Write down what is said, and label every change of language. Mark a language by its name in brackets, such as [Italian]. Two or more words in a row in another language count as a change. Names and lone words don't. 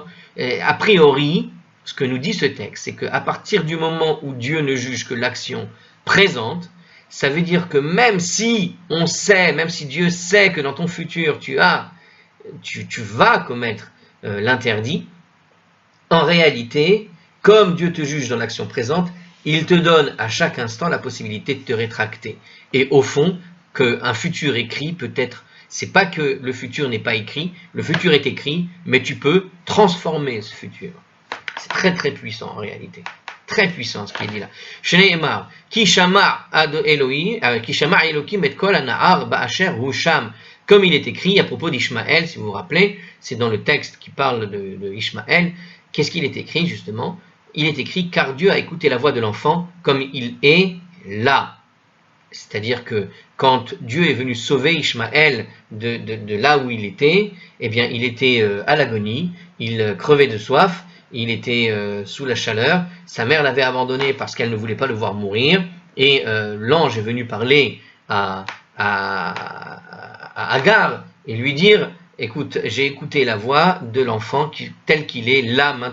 [French] A priori, ce que nous dit ce texte, c'est qu'à partir du moment où Dieu ne juge que l'action présente, ça veut dire que même si on sait, même si Dieu sait que dans ton futur tu vas commettre l'interdit, en réalité, comme Dieu te juge dans l'action présente, il te donne à chaque instant la possibilité de te rétracter. Et au fond, qu'un futur écrit peut être, c'est pas que le futur n'est pas écrit, le futur est écrit, mais tu peux transformer ce futur. C'est très très puissant en réalité. Très puissant ce qui est dit là. [Hebrew] שנאמר כי שמע אלהים את קול הנער באשר הוא שם. [French] Comme il est écrit à propos d'Ishmaël, si vous vous rappelez, c'est dans le texte qui parle de Ishmaël. Qu'est-ce qu'il est écrit justement? Il est écrit car Dieu a écouté la voix de l'enfant comme il est là. C'est-à-dire que quand Dieu est venu sauver Ishmaël de là où il était, eh bien, il était à l'agonie, il crevait de soif, il était sous la chaleur, sa mère l'avait abandonné parce qu'elle ne voulait pas le voir mourir, et l'ange est venu parler à Agar et lui dire « Écoute, j'ai écouté la voix de l'enfant tel qu'il est là maintenant.